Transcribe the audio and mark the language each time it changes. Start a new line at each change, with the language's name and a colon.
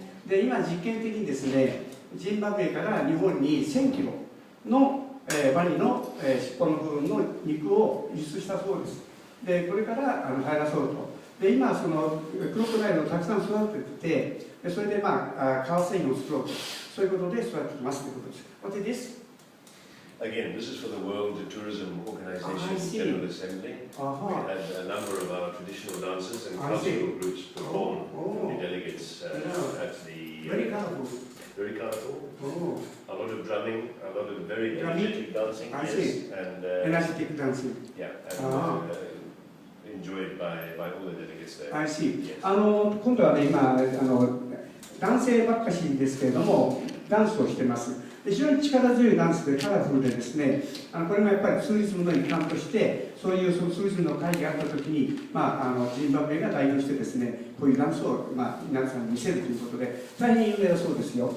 Japanese: で、今実験的にですね、ジンバブエから日本に1000キロのワニの尻尾の部分の肉を輸出したそうです。で、これから入らそうと。で、今そのクロコダイルをたくさん育ててて、それで革繊維を作ろうと、そういうことで育ててますということです。
English: What is this? Again, this is for the World Tourism Organization General Assembly. We had a number of our traditional dancers and classical groups perform for the delegates at the... Very colorful. Very colorful. A lot of drumming, a lot of very energetic dancing. Energetic dancing. Yeah, and enjoyed by all the delegates there. I see.
Japanese: 今度はね、今男性ばっかしですけれども、ダンスをしてます。非常に力強いダンスでカラフルでですね、これもやっぱりツーリズムの一環として、そういうツーリズムの会議があったときに、ジンバブエが代表してですね、こういうダンスを皆さんに見せるということで、大変有名だそうですよ。